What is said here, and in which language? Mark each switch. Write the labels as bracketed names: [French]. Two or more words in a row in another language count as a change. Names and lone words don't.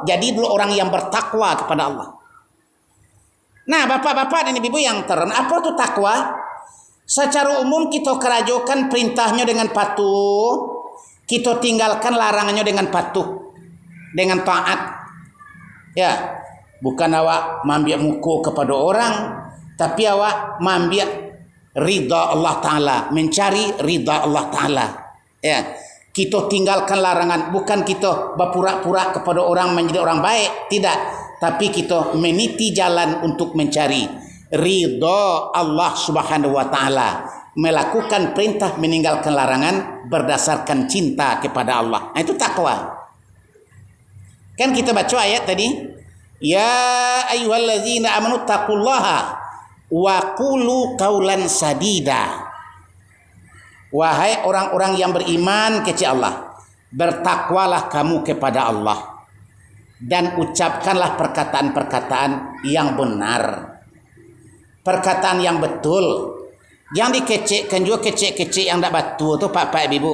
[Indonesian] Jadi dulu orang yang bertakwa kepada Allah. Nah, bapak-bapak dan ibu yang terhormat, apa itu takwa? Secara umum kita kerajokan perintahnya dengan patuh. Kita tinggalkan larangannya dengan patuh, dengan taat. [Minangkabau] Ya, bukan awak mambiak muka kepada orang, tapi awak mambiak ridha Allah Ta'ala, [Indonesian] mencari ridha Allah Ta'ala. Ya, kita tinggalkan larangan, bukan kita berpura-pura kepada orang menjadi orang baik, tidak. Tapi kita meniti jalan untuk mencari ridha Allah [Arabic] Subhanahu wa Ta'ala. [Indonesian] Melakukan perintah, meninggalkan larangan berdasarkan cinta kepada Allah. Nah, itu takwa. Kan kita baca ayat tadi, [Arabic] ya ayyuhallazina amanu taqullaha wa qulu qaulan sadida. [Indonesian] Wahai orang-orang yang beriman kepada Allah, bertakwalah kamu kepada Allah dan ucapkanlah perkataan-perkataan yang benar, perkataan yang betul. [Minangkabau] Yang dikecekkan juga kecek-kecek yang tak batu tu Pak Ibu.